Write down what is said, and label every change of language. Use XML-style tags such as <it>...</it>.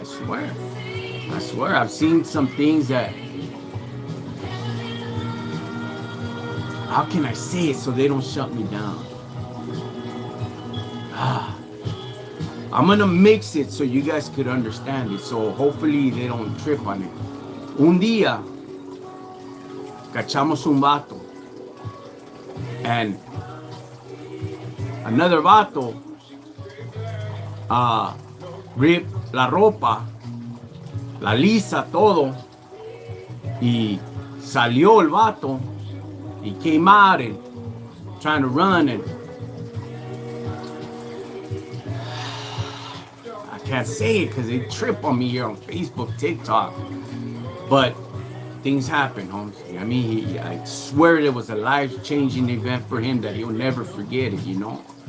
<en>I swear. I've seen some things that. How can I say it so they don't shut me down? I'm gonna mix it so you guys could understand it. So hopefully they don't trip on it.</en> <es>Un día cachamos un vato</es> <en>and another vato ripped</en> <es>la ropa, la lisa, todo, y salió el vato.</es> <en>He came out and trying to run, and I can't say it because they trip on me here on Facebook, TikTok, but things happen, homes. I mean, I swear it was a life-changing event for him that he'll never forget it, you know.</en>